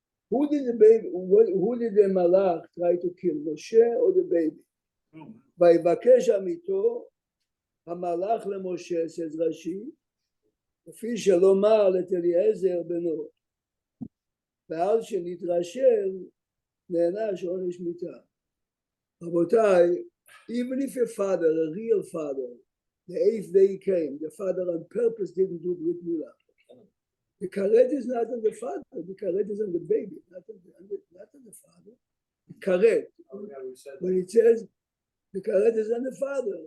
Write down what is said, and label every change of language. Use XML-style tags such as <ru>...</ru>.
<en>Who did the malach try to kill? Moshe or the baby?</en> <he>ויבקש עמיתו, המלאך למשה,</he> <en>says</en> <he>רש"י, כפי שלומר את אליעזר בנו. ועל שנתרשל נענש עונש מיתה.</he> <en>Rabotai, even if a father, a real father, the 8th day came, the father on purpose didn't do Brit Milah. The karet is not on the father, the karet is on the baby, not on the father. The karet, when it says the karet is on the father.</en>